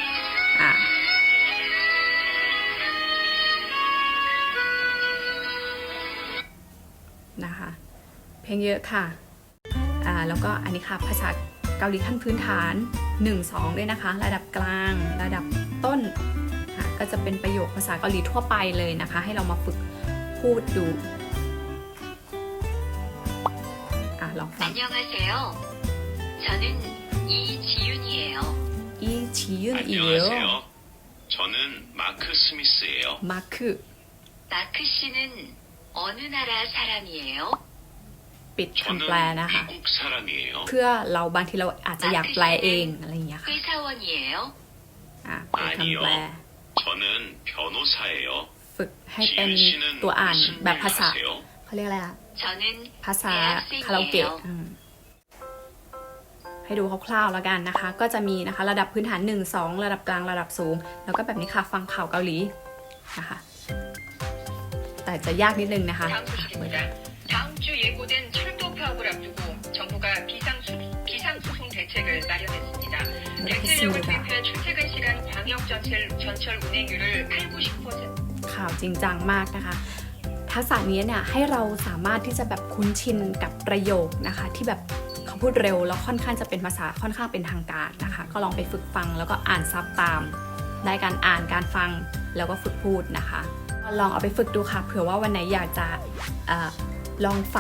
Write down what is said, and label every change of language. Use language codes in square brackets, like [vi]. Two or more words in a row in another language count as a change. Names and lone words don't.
[th] นะคะเพลงเยอะค่ะแล้วก็อันนี้ค่ะภาษาเกาหลีขั้นพื้นฐาน 1-2 ด้วยนะคะระดับกลางระดับต้นก็จะเป็นประโยคภาษาเกาหลีทั่วไปเลยนะคะให้เรามาฝึกพูดดูลองฟัง [ko] 안녕하세요. 저는 이지윤이에요. 이지윤이에요. 안녕하세요. 저는 마크 스미스예요. 마크 씨는 어느 나라 사람이에요? [th] ปิดคำแปลนะคะ [ko] 미국 사람이에요. [th] เพื่อเราบางทีเราอาจจะอยากแปลเองอะไรอย่างเงี้ยค่ะ [ko] 회사원이에요. [th] เป็นคำแปล [ko] 저는 변호사예요. [th] ฝึกให้เป็นตัวอ่านแบบภาษาเขาเรียกอะไรอะ [ko] 저는 [th] ภาษาคาราโอเกะให้ดูคร่าวๆแล้วกันนะคะก็จะมีนะคะระดับพื้นฐาน 1-2 ระดับกลางระดับสูงแล้วก็แบบนี้ค่ะฟังข่าวเกาหลีนะคะแต่จะยากนิดนึงนะคะ [ko] 다음 소식입니다. 다음 주 예고된 철도 파업을 앞두고 정부가 비상소송 대책을 마련 그렇습니다. 투입한 출퇴근 시간 방역 전철 운행률을 8-90%. [th] ข่าวจริงจังมากนะคะ ทักษะนี้เนี่ยให้เราสามารถที่จะแบบคุ้นชินกับประโยคนะคะที่แบบเขาพูดเร็วแล้วค่อนข้างจะเป็นภาษาค่อนข้างเป็นทางการนะคะ ก็ลองไปฝึกฟังแล้วก็อ่านซับตาม ได้การอ่านการฟังแล้วก็ฝึกพูดนะคะลองเอาไปฝึกดูค่ะเผื่อว่าวันไหนอยากจะลองฟัง